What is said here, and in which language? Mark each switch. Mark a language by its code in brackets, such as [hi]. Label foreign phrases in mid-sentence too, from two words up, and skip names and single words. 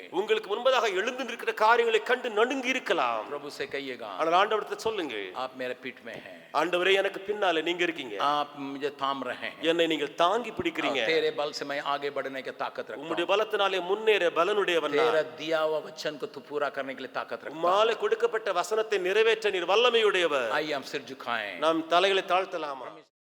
[ta] உங்களுக்கு முன்பதாக எழுந்து நிற்கிற காரியங்களை கண்டு நடுங்கி இருக்கலாம். [hi] प्रभु से कहिएगा, [ta] ஆனால் ஆண்டவரிடத்தில் சொல்லுங்க, [hi] आप मेरे पीठ में हैं, [ta] ஆண்டவரே எனக்கு பின்னாலே நீங்க இருக்கீங்க, [hi] आप मुझे थाम रहे हैं, [ta] என்னை நீங்கள் தாங்கி பிடிக்கிறீங்க. [hi] तेरे बल से मैं आगे बढ़ने की ताकत रखता [ta] உம்முடைய [hi] हूं, [ta] பலத்தினாலே முன்னேற பலனுடையவன் நான். [hi] तेरा दिया हुआ वचन को तू पूरा करने के लिए ताकत रखता हूं। [ta] உம்மாலே கொடுக்கப்பட்ட வசனத்தை நிறைவேற்ற நீர் வல்லமையுடையவர். [hi] आइए हम सिर झुकाएं। [ta] நாம் தலைகளை தாழ்த்தலாமா?